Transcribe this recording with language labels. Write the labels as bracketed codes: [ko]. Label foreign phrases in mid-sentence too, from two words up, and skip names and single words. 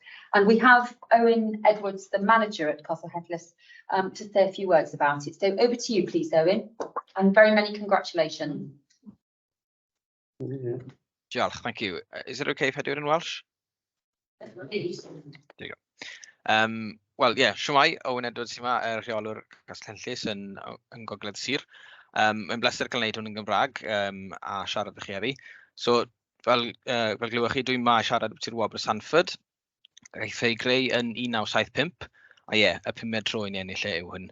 [en] And we have Owen Edwards, the manager at Castle Hentless, to say a few words about it. So over to you, please, Owen, and very many congratulations. Diolch, thank you. Is it okay if I do it in Welsh? There you go. [cy] Wel, ie, siwmai, Owen Edwards yma, rheolwr Castell Henllys yn Gogledd Sir. Mae'n bleser cael gwneud hwn yn Gymraeg a siarad â chi heddi. So, fel glywech chi, dwi'n ma siarad â'r Wobr Sanford. Gaeth ei greu yn 1975, a ie, y 5 tro i ni ennill yw hwn.